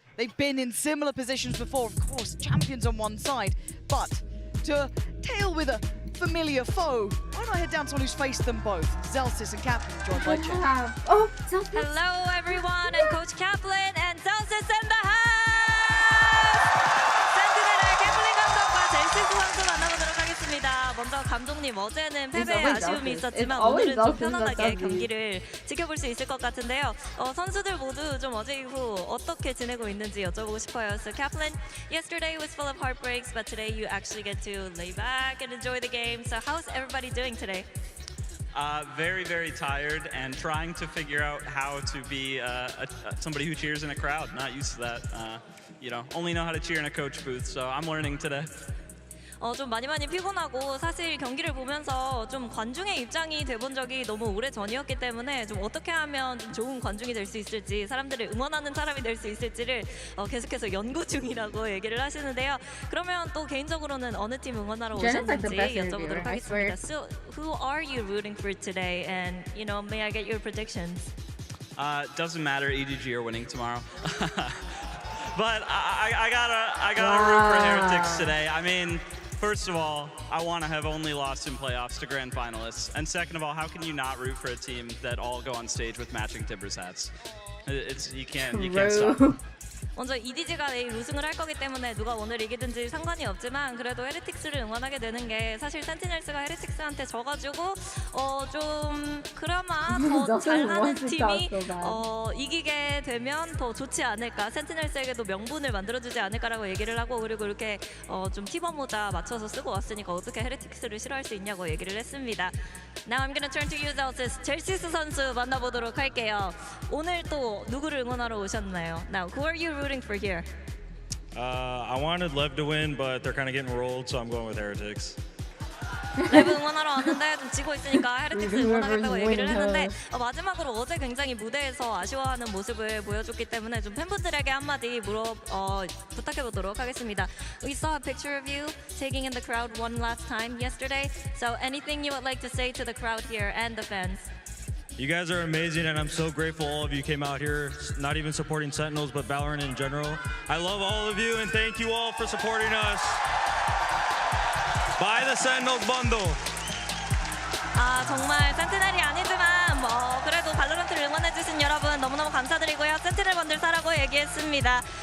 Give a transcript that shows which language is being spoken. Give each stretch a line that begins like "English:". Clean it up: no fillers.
English: They've been in similar positions before, of course, champions on one side. But to tail with a familiar foe, why not head down to someone who's faced them both? Zelsis and Captain joined by Chen. Oh, sounds good. Hello, everyone, and Coach Kaplan and Zelsis in the house!
Korean: 센티넬의 캐플린 감독과 젤시스 선수 만나보도록 하겠습니다. 먼저 감독님, 어제는 패배에 아쉬움이 있었지만 오늘은 좀 편안하게 경기를 지켜볼 수 있을 것 같은데요. 선수들 모두 좀 어제 이후 어떻게 지내고 있는지 여쭤보고 싶어요.
English: So Kaplan, yesterday was full of heartbreaks, but today you actually get to lay back and enjoy the game. So how's everybody doing today? Very, very tired and trying to figure out how to be somebody who cheers in a crowd. Not used to that. You know, only know how to cheer in a coach booth, so I'm learning today.
Korean: 좀 많이 피곤하고 사실 경기를 보면서 좀 관중의 입장이 돼본 적이 너무 오래 전이었기 때문에 좀 어떻게 하면 좀 좋은 관중이 될 수 있을지 사람들을 응원하는 사람이 될 수 있을지를 계속해서 연구 중이라고 얘기를 하시는데요. 그러면 또 개인적으로는 어느 팀 응원하러 오셨는지 여쭤보도록 하겠습니다.
English: So who are you rooting for today? And you know, may I get your predictions? Doesn't matter, EDG are winning tomorrow. But I gotta root for Heretics today. I mean, first of all, I want to have only lost in playoffs to grand finalists. And second of all, how can you not root for a team that all go on stage with matching Timbers hats? You can't stop.
Korean: 먼저 EDG가 내일 우승을 할 거기 때문에 누가 오늘 이기든지 상관이 없지만 그래도 헤레틱스를 응원하게 되는 게 사실 센티넬스가 헤레틱스한테 져가지고 좀 그나마 더 잘하는 팀이 이기게 되면 더 좋지 않을까, 센티넬스에게도 명분을 만들어주지 않을까라고 얘기를 하고, 그리고 이렇게 좀 티버 모자 맞춰서 쓰고 왔으니까 어떻게 헤레틱스를 싫어할 수 있냐고 얘기를 했습니다.
English: Now I'm gonna turn to you, Zelsis.
Korean: 젤시스 선수 만나보도록 할게요. 오늘 또 누구를 응원하러 오셨나요?
English: Now, who are you rooting for here? I wanted LEV to win, but they're kind of getting rolled, so I'm going with Heretics.
Korean: 레브 응원하러 왔는데 좀 지고 있으니까 헤레틱스 응원하겠다고 얘기를 했는데 마지막으로 어제 굉장히 무대에서 아쉬워하는 모습을 보여줬기 때문에 좀 팬분들에게 한마디 부탁해보도록 하겠습니다.
English: We saw a picture of you taking in the crowd one last time yesterday. So anything you would like to say to the crowd here and the fans? You guys are amazing, and I'm so grateful all of you came out here, not even supporting Sentinels, but Valorant in general. I love all of you, and thank you all for supporting us. Buy the Sentinels bundle.
Korean: 정말 센티넬이 아니지만 그래도 발로란트를 응원해주신 여러분 너무너무 감사드리고요. 센티넬 번들 사라고 얘기했습니다.